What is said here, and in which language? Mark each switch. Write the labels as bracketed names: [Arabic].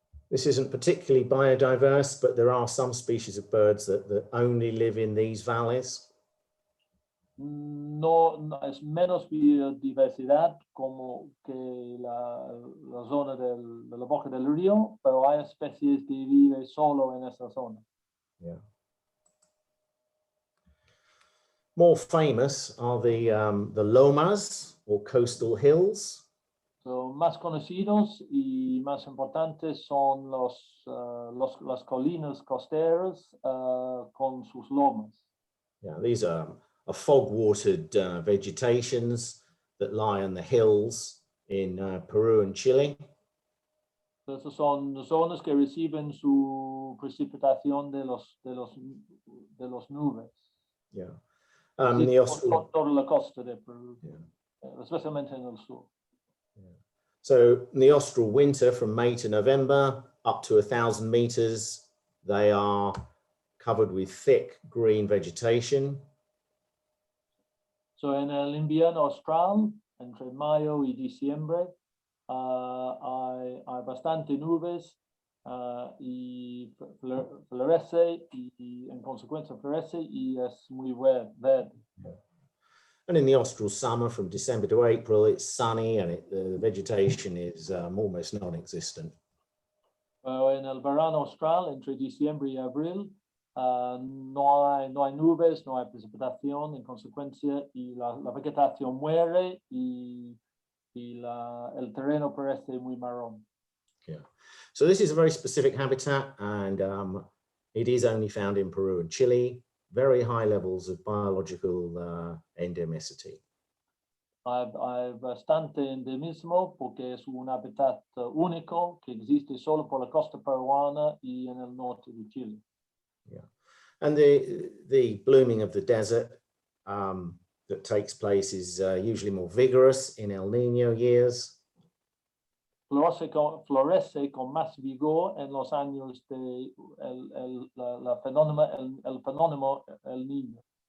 [English] This isn't particularly biodiverse, but there are some species of birds that only live in these valleys. [Spanish] No, es menos biodiversidad como que la zona de la boca del río, pero hay especies que viven solo en esa zona. Yeah. [English] More famous are the lomas, or coastal hills. [Spanish] So, más conocidos y más importantes son las colinas costeras con sus lomas. [English] Yeah, these are fog-watered vegetations that lie on the hills in Peru and Chile. [Spanish] Entonces son zonas que reciben su precipitación de los nubes. Yeah. Por la costa de Perú, especialmente en el sur. Yeah. [English] So in the austral winter from May to November, up to 1,000 meters, they are covered with thick green vegetation. [Spanish] So en el invierno austral, entre mayo y diciembre, hay bastante nubes y florece y en consecuencia florece y es muy verde. [English] And in the austral summer from December to April, it's sunny and the vegetation is almost non-existent. [Spanish] En el verano austral, entre diciembre y abril, no hay nubes, no hay precipitación, en consecuencia, y la vegetación muere y el terreno parece muy marrón. Yeah. [English] So this is a very specific habitat, and it is only found in Peru and Chile. Very high levels of biological endemicity. [Spanish] Hay bastante endemismo porque es un hábitat único que existe solo por la costa peruana y en el norte de Chile. [English] Yeah, and the blooming of the desert that takes place is usually more vigorous in El Niño years. [Spanish] Florece con más vigor en los años de el fenómeno El Niño.